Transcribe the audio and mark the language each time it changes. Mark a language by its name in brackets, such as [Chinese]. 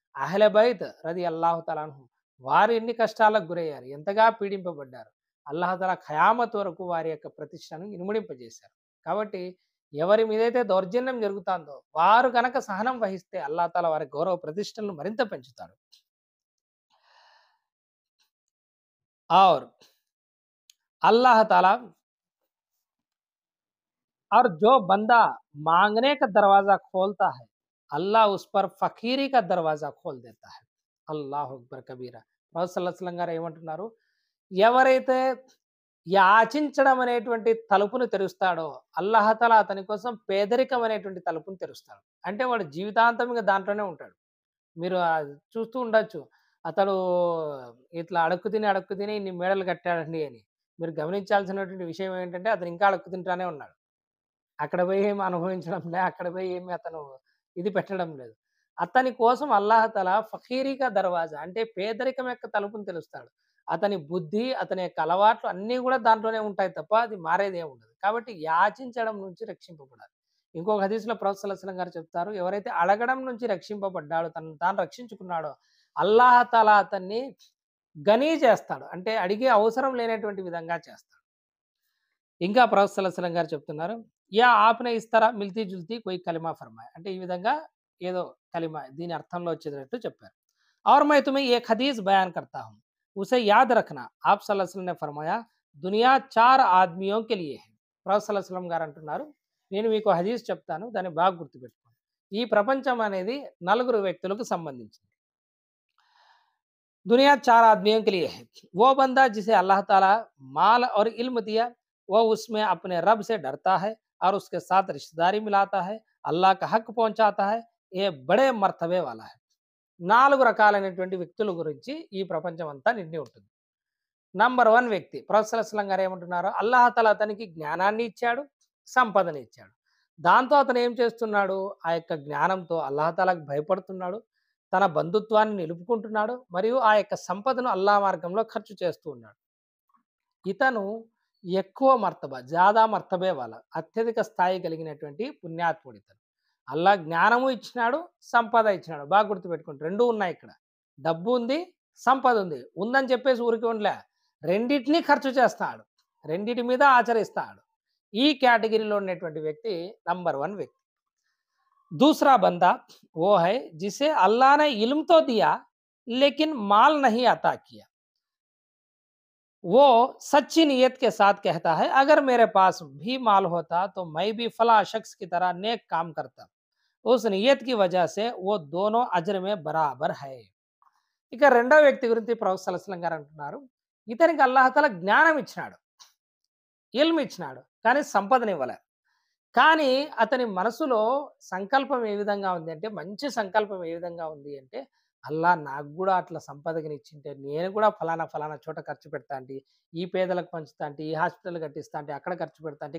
[Telugu] అహ్లె బైత్ రదియల్లాహు తఆలా అన్హు వారు ఎన్ని కష్టాలకు గురయ్యారు, ఎంతగా పీడింపబడ్డారు. అల్లాహ్ తాలా ఖయామత్ వరకు వారి యొక్క ప్రతిష్టను ఇనుమడింపజేశారు. కాబట్టి ఎవరి మీదైతే దౌర్జన్యం జరుగుతుందో వారు కనుక సహనం వహిస్తే అల్లాహ్ తాలా వారి గౌరవ ప్రతిష్టలను మరింత పెంచుతాడు. [Hindi] और अल्लाह ताला और जो बंदा मांगने का दरवाजा खोलता है अल्लाह उस पर फकीरी का दरवाजा खोल देता है. [Arabic] అల్లాహు అక్బర్ కబీరా. [Telugu] ప్రవక్త సల్లల్లాహు అలైహి వసల్లం గారు ఏమంటున్నారు, ఎవరైతే యాచించడం అనేటువంటి తలుపును తెరుస్తాడో అల్లాహ్ తాలా అతని కోసం పేదరికం అనేటువంటి తలుపును తెరుస్తాడు. అంటే వాడు జీవితాంతం ఇంకా దాంట్లోనే ఉంటాడు. మీరు చూస్తూ ఉండొచ్చు, అతడు ఇట్లా అడుక్కు తిని ఇన్ని మేడలు కట్టాడండి అని. మీరు గమనించాల్సినటువంటి విషయం ఏంటంటే అతను ఇంకా అడుక్కు తింటానే ఉన్నాడు. అక్కడ పోయి ఏమి అనుభవించడం లే, అక్కడ పోయి ఏమి అతను ఇది పెట్టడం లేదు. అతని కోసం అల్లాహ్ తాలా [Hindi] ఫకీరీకా దర్వాజా [Telugu] అంటే పేదరికం యొక్క తలుపును తెలుస్తాడు. అతని బుద్ధి, అతని యొక్క అలవాట్లు అన్నీ కూడా దాంట్లోనే ఉంటాయి తప్ప అది మారేది ఏమి ఉండదు. కాబట్టి యాచించడం నుంచి రక్షింపబడాలి. ఇంకొక హదీస్లో ప్రవక్త సల్లల్లాహు అలైహి వసల్లం గారు చెప్తారు, ఎవరైతే అడగడం నుంచి రక్షింపబడ్డాడో, తనను తాను రక్షించుకున్నాడో అల్లాహ్ తాలా అతన్ని గనీ చేస్తాడు, అంటే అడిగే అవసరం లేనటువంటి విధంగా చేస్తాడు. ఇంకా ప్రవక్త సల్లల్లాహు అలైహి వసల్లం గారు చెప్తున్నారు, [Hindi] యా ఆప్నే ఇస్తారా మిల్తీ జుల్తీ కోయి కలిమా ఫర్మాయ్, [Telugu] అంటే ఈ విధంగా ఏదో కలిమా దీని అర్థంలో వచ్చేటట్టు చెప్పారు. [Hindi] और मैं तुम्हें एक हदीस बयान करता हूँ उसे याद रखना. आप सल्लल्लाहु अलैहि वसल्लम ने फरमाया दुनिया 4 आदमियों के लिए है. [Telugu] ప్రవక్త సల్లల్లాహు అలైహి వసల్లం గారు అంటున్నారు, నేను మీకు హదీస్ చెప్తాను, దాన్ని బాగా గుర్తుపెట్టుకోండి. ఈ ప్రపంచం అనేది 4 వ్యక్తులకు సంబంధించింది. [Hindi] दुनिया 4 आदमियों के लिए है. वो बंदा जिसे अल्लाह ताला माल और इल्म दिया, वो उसमें अपने रब से डरता है और उसके साथ रिश्तेदारी मिलाता है, अल्लाह का हक पहुंचाता है, ये बड़े मर्तबे वाला है. [Telugu] 4 రకాలైనటువంటి వ్యక్తుల గురించి ఈ ప్రపంచం అంతా నిండి ఉంటుంది. నంబర్ 1 వ్యక్తి ప్రవక్త సల్లల్లాహు అలైహి వసల్లం గారు ఏమంటున్నారు, అల్లాహ్ తాలా అతనికి జ్ఞానాన్ని ఇచ్చాడు, సంపదని ఇచ్చాడు. దాంతో అతను ఏం చేస్తున్నాడు, ఆ యొక్క జ్ఞానంతో అల్లాహ్ తాలాకు భయపడుతున్నాడు, తన బంధుత్వాన్ని నిలుపుకుంటున్నాడు, మరియు ఆ యొక్క సంపదను అల్లాహ్ మార్గంలో ఖర్చు చేస్తూ ఉన్నాడు. ఇతను ఎక్కువ మర్తబా, [Hindi] జాదా మర్తబే వాళ్ళ, [Telugu] అత్యధిక స్థాయి కలిగినటువంటి పుణ్యాత్ముడు ఇతను. అల్లాహ్ జ్ఞానము ఇచ్చినాడు, సంపద ఇచ్చినాడు. బాగా గుర్తుపెట్టుకోండి, 2 ఉన్నాయి ఇక్కడ. డబ్బు ఉంది, సంపద ఉంది. ఉందని చెప్పేసి ఊరికి ఉండలే, రెండింటినీ ఖర్చు చేస్తాడు. రెండిటి మీద ఆచరిస్తాడు. ఈ కేటగిరీలో ఉన్నటువంటి వ్యక్తి నంబర్ 1 వ్యక్తి. [Hindi] दूसरा बंदा वो है जिसे अल्लाह ने इल्म तो दिया लेकिन माल नहीं अता किया। वो सच्ची नीयत के साथ कहता है अगर मेरे पास भी माल होता तो मैं भी फला शख्स की तरह नेक काम करता। उस नीयत की वजह से वो दोनों अजर में बराबर है। [Telugu] ఇక రెండో వ్యక్తి గురించి ప్రవక్త సల్లల్లాహు అలైహి వసల్లం గారు అంటున్నారు, ఇతనికి అల్లాహ్ తఆలా జ్ఞానం ఇచ్చినాడు, ఇల్మ్ ఇచ్చినాడు, కానీ సంపదనివ్వలే. కానీ అతని మనసులో సంకల్పం ఏ విధంగా ఉంది అంటే, మంచి సంకల్పం ఏ విధంగా ఉంది అంటే, అల్లా నాకు గూడా అట్లా సంపదనిచ్చింటే నేను కూడా ఫలానా ఫలానా చోట ఖర్చు పెడతా అంటి, ఈ పేదలకు పంచుతా అంటి, ఈ హాస్పిటల్ కట్టిస్తా అంటి, అక్కడ ఖర్చు పెడతా అంటి.